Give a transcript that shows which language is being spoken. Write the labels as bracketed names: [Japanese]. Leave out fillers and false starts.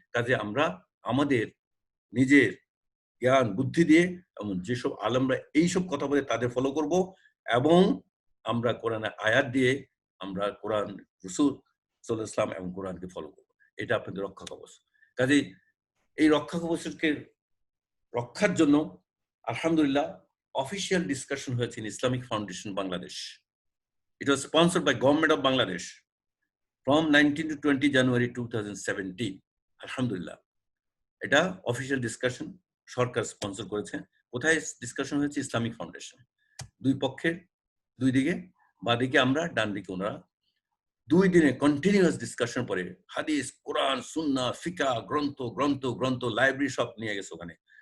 [Bangla] কাজে আমরা আমাদের নিজের জ্ঞান বুদ্ধি দিয়ে এবং যেসব আলেমরা এইসব কথা বলে তাদের ফলো করব এবং আমরা কোরআনের আয়াত দিয়ে আমরা কোরআন রাসূল সাল্লাল্লাহু আলাইহি ওয়াসাল্লাম এবং কোরআনকে ফলো করব। এটা আপনাদের রক্ষা কবচ। কাজেই এই রক্ষা কবচকে রক্ষার জন্য আলহামদুলিল্লাহ অফিসিয়াল ডিসকাশন হয়েছে in Islamic foundation Bangladesh. [English] It was sponsored by Government of Bangladesh from 19 to 20 January 2017. [Bangla] আলহামদুলিল্লাহ এটা অফিসিয়াল ডিসকাশন সরকার স্পন্সর করেছে। কোথায় ডিসকাশন হয়েছে? Islamic foundation. দুই পক্ষের দুই দিকে, বাদিকে আমরা, ডান দিকে ওনারা। 2 দিনে কন্টিনিউয়াস ডিসকাশন পরে হাদিস, কোরআন, সুন্নাহ, ফিকহ, গ্রন্থ লাইব্রেরি সব নিয়ে গেছে ওখানে।